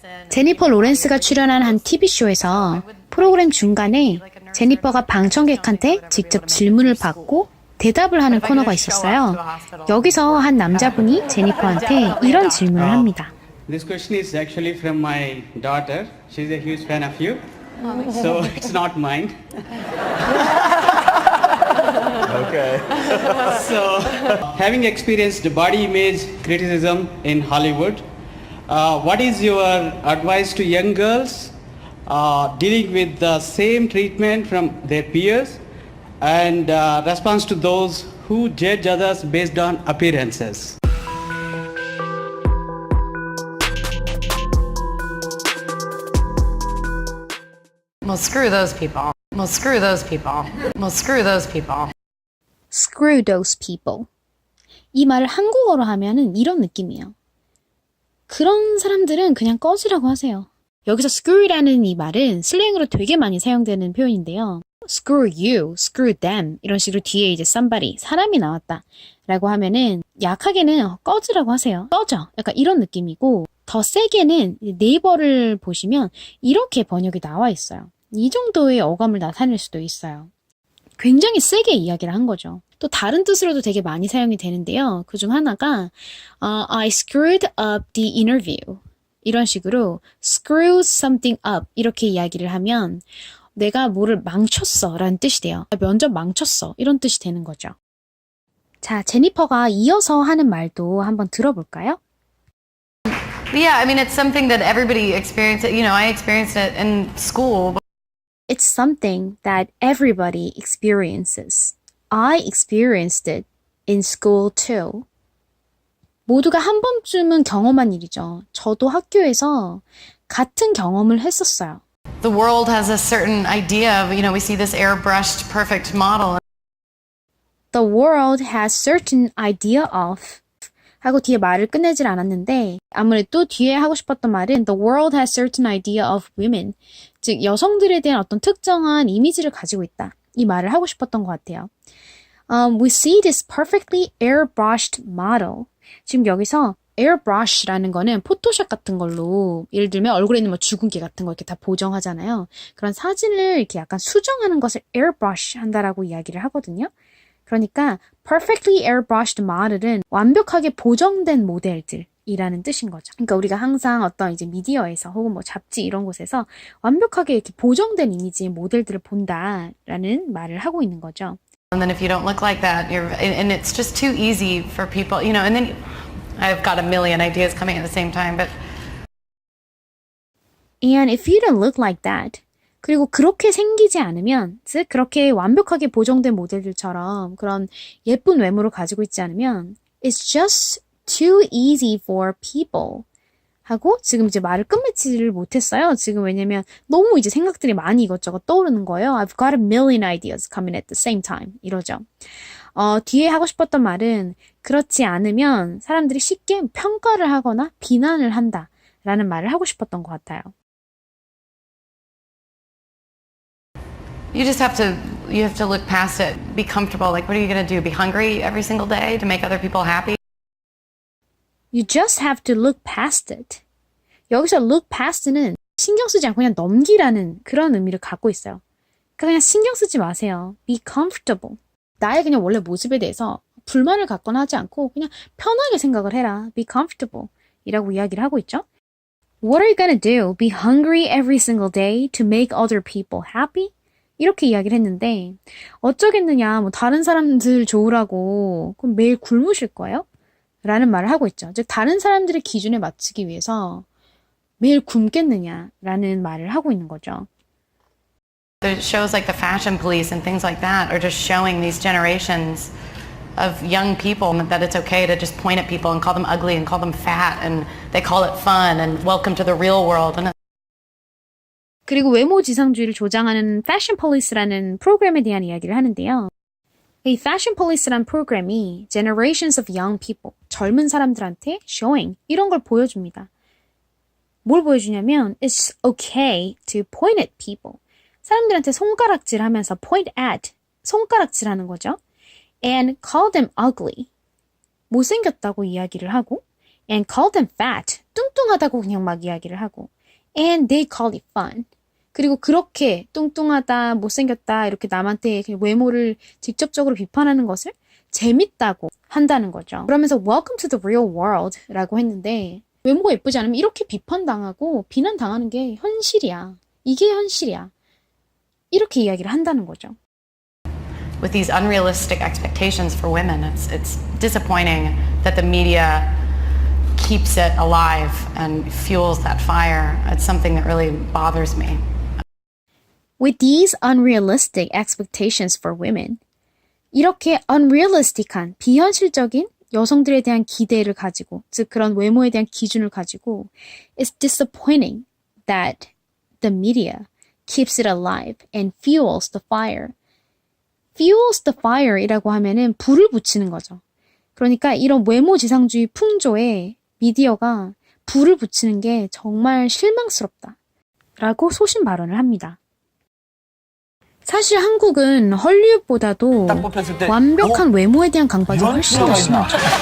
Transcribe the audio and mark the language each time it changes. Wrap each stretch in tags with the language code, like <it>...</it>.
<ko>제니퍼 로렌스가 출연한 한 TV쇼에서 프로그램 중간에 제니퍼가 방청객한테 직접 질문을 받고 대답을 하는 코너가 있었어요. 여기서 한 남자분이 제니퍼한테 이런 질문을 합니다.</ko> <en>This question is actually from my daughter. She's a huge fan of you. So it's not mine. Okay. So, having experienced body image criticism in Hollywood, what is your advice to young girls dealing with the same treatment from their peers and response to those who judge others based on appearances? Well, screw those people. Well, screw those people. Well, screw those people. Screw those people.</en> <ko>이 말을 한국어로 하면은 이런 느낌이에요. 그런 사람들은 그냥 꺼지라고 하세요. 여기서 screw라는 이 말은 슬랭으로 되게 많이 사용되는 표현인데요.</ko> <en>Screw you, screw them</en> <ko>이런 식으로 뒤에 이제 somebody, 사람이 나왔다 라고 하면은 약하게는 꺼지라고 하세요. 꺼져. 약간 이런 느낌이고 더 세게는 네이버를 보시면 이렇게 번역이 나와 있어요. 이 정도의 어감을 나타낼 수도 있어요. 굉장히 세게 이야기를 한 거죠. 또 다른 뜻으로도 되게 많이 사용이 되는데요. 그중 하나가</ko> <en>I screwed up the interview</en> <ko>이런 식으로</ko> <en>screw something up</en> <ko>이렇게 이야기를 하면 내가 뭐를 망쳤어 라는 뜻이 돼요. 면접 망쳤어 이런 뜻이 되는 거죠. 자, 제니퍼가 이어서 하는 말도 한번 들어볼까요?</ko> <en>Yeah, I mean, it's something that everybody experienced. You know, I experienced it in school. It's something that everybody experiences. I experienced it in school too.</en> <ko>모두가 한 번쯤은 경험한 일이죠. 저도 학교에서 같은 경험을 했었어요.</ko> <en>The world has a certain idea of, you know, we see this airbrushed perfect model. The world has certain idea of</en> <ko>하고 뒤에 말을 끝내질 않았는데 아무래도 뒤에 하고 싶었던 말은</ko> <en>The world has certain idea of women.</en> <ko>즉 여성들에 대한 어떤 특정한 이미지를 가지고 있다. 이 말을 하고 싶었던 것 같아요.</ko> <en>We see this perfectly airbrushed model.</en> <ko>지금 여기서 airbrush라는 거는 포토샵 같은 걸로 예를 들면 얼굴에 있는 뭐 주근깨 같은 거 이렇게 다 보정하잖아요. 그런 사진을 이렇게 약간 수정하는 것을 airbrush 한다라고 이야기를 하거든요. 그러니까</ko> <en>perfectly airbrushed model</en> <ko>은 완벽하게 보정된 모델들 이라는 뜻인 거죠. 그러니까 우리가 항상 어떤 이제 미디어에서 혹은 뭐 잡지 이런 곳에서 완벽하게 이렇게 보정된 이미지의 모델들을 본다라는 말을 하고 있는 거죠.</ko> <en>And then if you don't look like that, and it's just too easy for people, you know, and then I've got a million ideas coming at the same time, but And if you don't look like that,</en> <ko>그리고 그렇게 생기지 않으면, 즉 그렇게 완벽하게 보정된 모델들처럼 그런 예쁜 외모를 가지고 있지 않으면</ko> <en>it's just too easy for people</en> <ko>하고 지금 이제 말을 끝맺지를 못했어요. 지금 왜냐면 너무 이제 생각들이 많이 이것저것 떠오르는 거예요.</ko> <en>I've got a million ideas coming at the same time</en> <ko>이러죠. 뒤에 하고 싶었던 말은 그렇지 않으면 사람들이 쉽게 평가를 하거나 비난을 한다 라는 말을 하고 싶었던 것 같아요.</ko> <en>you have to look past it, be comfortable. Like, what are you going to do? Be hungry every single day to make other people happy? You just have to look past it.</en> <ko>여기서 look past는 신경 쓰지 않고 그냥 넘기라는 그런 의미를 갖고 있어요. 그러니까 그냥 신경 쓰지 마세요.</ko> <en>Be comfortable.</en> <ko>나의 그냥 원래 모습에 대해서 불만을 갖거나 하지 않고 그냥 편하게 생각을 해라.</ko> <en>Be comfortable</en> <ko>이라고 이야기를 하고 있죠.</ko> <en>What are you gonna do? Be hungry every single day to make other people happy?</en> <ko>이렇게 이야기를 했는데 어쩌겠느냐, 뭐 다른 사람들 좋으라고 그럼 매일 굶으실 거예요? 라는 말을 하고 있죠. 즉 다른 사람들의 기준에 맞추기 위해서 매일 굶겠느냐라는 말을 하고 있는 거죠.</ko> <en>The shows like the Fashion Police and things like that are just showing these generations of young people that it's okay to just point at people and call them ugly and call them fat and they call it fun and welcome to the real world. And</en> <ko>그리고 외모 지상주의를 조장하는 Fashion Police라는 프로그램에 대한 이야기를 하는데요. 이 Fashion Police라는 프로그램이</ko> <en>generations of young people,</en> <ko>젊은 사람들한테 showing 이런 걸 보여줍니다. 뭘 보여주냐면</ko> <en>it's okay to point at people.</en> <ko>사람들한테 손가락질 하면서</ko> <en>point at,</en> <ko>손가락질 하는 거죠.</ko> <en>And call them ugly.</en> <ko>못생겼다고 이야기를 하고</ko> <en>and call them fat.</en> <ko>뚱뚱하다고 그냥 막 이야기를 하고</ko> <en>and they call it fun.</en> <ko>그리고 그렇게 뚱뚱하다, 못생겼다 이렇게 남한테 외모를 직접적으로 비판하는 것을 재밌다고 한다는 거죠. 그러면서</ko> <en>Welcome to the real world</en> <ko>라고 했는데 외모가 예쁘지 않으면 이렇게 비판당하고 비난당하는 게 현실이야. 이게 현실이야. 이렇게 이야기를 한다는 거죠.</ko> <en>with these unrealistic expectations for women, it's disappointing that the media keeps it alive and fuels that fire. It's something that really bothers me. With these unrealistic expectations for women,</en> <ko>이렇게 unrealistic한, 비현실적인 여성들에 대한 기대를 가지고, 즉 그런 외모에 대한 기준을 가지고,</ko> <en>it's disappointing that the media keeps it alive and fuels the fire. fuels the fire</en> <ko>이라고 하면은 불을 붙이는 거죠. 그러니까 이런 외모 지상주의 풍조에 미디어가 불을 붙이는 게 정말 실망스럽다. 라고 소신 발언을 합니다. 사실 한국은 헐리우드보다도 완벽한 외모에 대한 강박이 훨씬 더 심하죠.</ko>